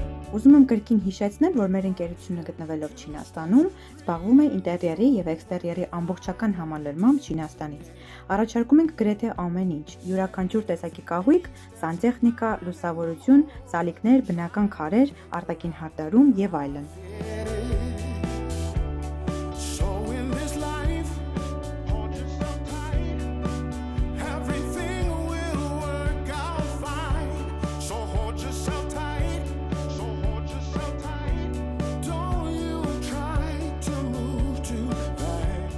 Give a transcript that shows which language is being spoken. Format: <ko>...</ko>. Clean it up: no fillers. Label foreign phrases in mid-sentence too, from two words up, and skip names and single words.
<hy>Ուզում եմ կրկին հիշեցնել, որ մեր ընկերությունը գտնվելով Չինաստանում, զբաղվում է ինտերիերի եւ էքստերիերի ամբողջական համալրմամբ Չինաստանից։ Առաջարկում ենք գրեթե ամեն ինչ՝ յուրաքանչյուր տեսակի կահույք, սանտեխնիկա, լուսավորություն, սալիկներ, բնական քարեր, արտաքին հարդարում եւ այլն։</hy> <en>So in this life, hold yourself tight. Everything will work out fine. So hold yourself tight. So hold yourself tight. Don't you try to move too fast.</en>